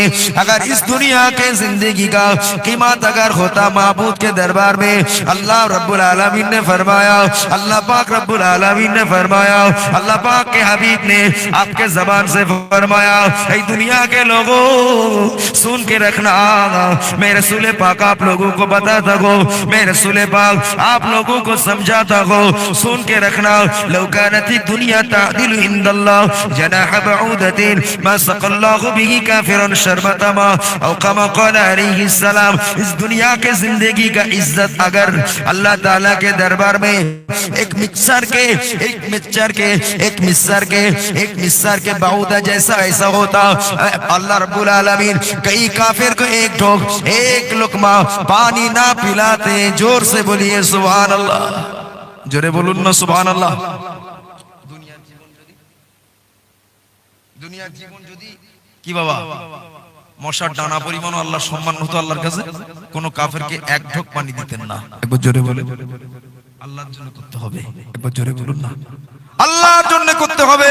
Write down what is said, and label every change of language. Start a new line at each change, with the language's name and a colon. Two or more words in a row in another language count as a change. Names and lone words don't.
Hindi: अगर इस दुनिया के जिंदगी का कीमत अगर होता माबूद के दरबार में,
Arabic: الله رب العالمين
Hindi: ने फरमाया, अल्लाह पाक
Arabic: رب العالمين
Hindi: ने फरमाया, अल्लाह पाक के हबीब ने आपके जबान से फरमाया, ऐ दुनिया के लोगों सुन के रखना, मैं रसूल पाक आप लोगों को बताता हूँ, मैं रसूल पाक आप लोगों को समझाता हूँ, सुन के रखना।
Arabic: لو كانت الدنيا تعدل عند الله جناح بعوضة ما سقى الله به كافرا شربة ماء أو كما قال عليه السلام.
Hindi: इस दुनिया के जिंदगी का इज्जत अगर
Arabic: الله تعالى
Hindi: के दरबार में एक मिक्सर के बाउदा जैसा ऐसा होता, अल्लाह रब्बुल आलमीन कई काफिर को एक लुकमा पानी ना पिलाते। जोर से बोलिए
Arabic: سبحان الله,
Bangla: জোরে বলুন না
Arabic: سبحان الله.
Bangla: দুনিয়ার জীবন যদি কি বাবা মশার ডানা পরিমাণ আল্লাহ সম্মান হতো আল্লাহর কাছে, কোন কাফেরকে এক ঢোক পানি দিতেন না। একবার জোরে বলে, আল্লাহর জন্য করতে হবে। একবার জোরে বলুন না, আল্লাহর জন্য করতে হবে।